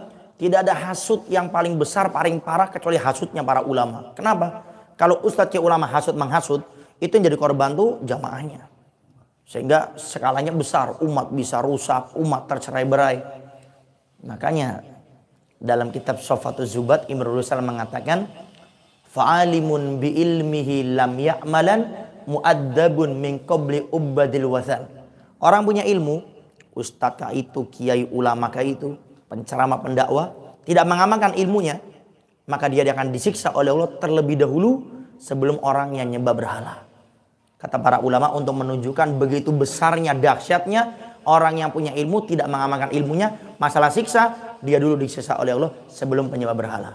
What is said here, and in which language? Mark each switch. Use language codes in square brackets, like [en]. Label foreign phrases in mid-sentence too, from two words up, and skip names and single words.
[id] Tidak ada hasud yang paling besar, paling parah kecuali hasudnya para ulama. Kenapa? Kalau ustadz, kiai, ulama hasud menghasud, itu yang jadi korban tuh jamaahnya. Sehingga skalanya besar, umat bisa rusak, umat tercerai-berai. Makanya dalam kitab Sofatuz Zubat, Imrul Rusal mengatakan, [ar] فعالم بعلمه لم يعملن معذب من قبل عباد الوثن. [id] Orang punya ilmu, ustadz kah itu, kiai, ulama kah itu, penceramah, pendakwah, tidak mengamalkan ilmunya, maka dia akan disiksa oleh Allah terlebih dahulu sebelum orang yang nyembah berhala. Kata para ulama untuk menunjukkan begitu besarnya, dahsyatnya orang yang punya ilmu tidak mengamalkan ilmunya, masalah siksa dia dulu disiksa oleh Allah sebelum penyembah berhala.